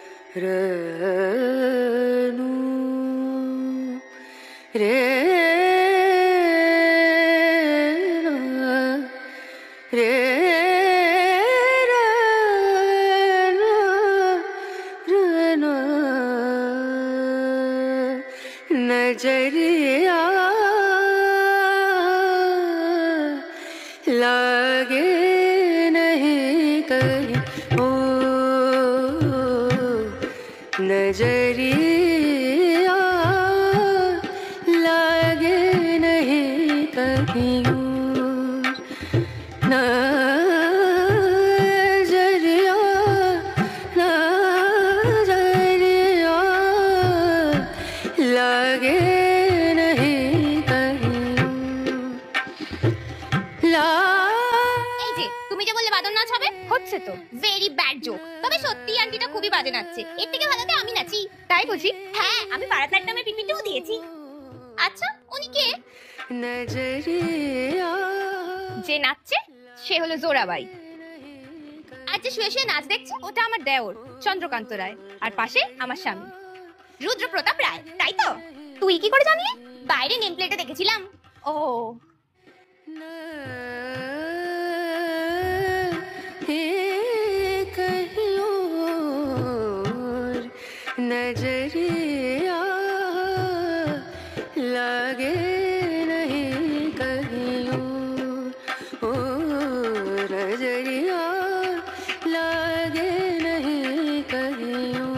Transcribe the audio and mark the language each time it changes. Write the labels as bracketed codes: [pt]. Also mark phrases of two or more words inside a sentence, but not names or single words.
[hi] रेणु रे रे रेणु नजरिया लागे नहीं कहीं ओ नजरिया लागे नहीं कहीं ओ नजरिया नजरिया लागे [bn] এই যে তুমি যে বললে বাদর নাচ হবে, হচ্ছে তো। [en] very bad joke. [bn] তবে সত্যি আন্টিটা খুবই বাজে নাচছে। এর থেকে ভালো তো আমি নাচি। তাই বুঝি? হ্যাঁ, আমি ভারতনাট্যমের পিপিটিও দিয়েছি। আচ্ছা, উনি কে? যে নাচছে সে হলো জোরাবাই। আর যে শুয়ে শুয়ে নাচ দেখছে ওটা আমার দেওর চন্দ্রকান্ত রায়, আর পাশে আমার স্বামী রুদ্র প্রতাপ রায়। তাই তো? তুই কি করে জানলি? বাইরে নেম প্লেটে দেখেছিলাম। ও [hi] नजरिया लागे नहीं कहीं ओ नजरिया लागे नहीं कहीं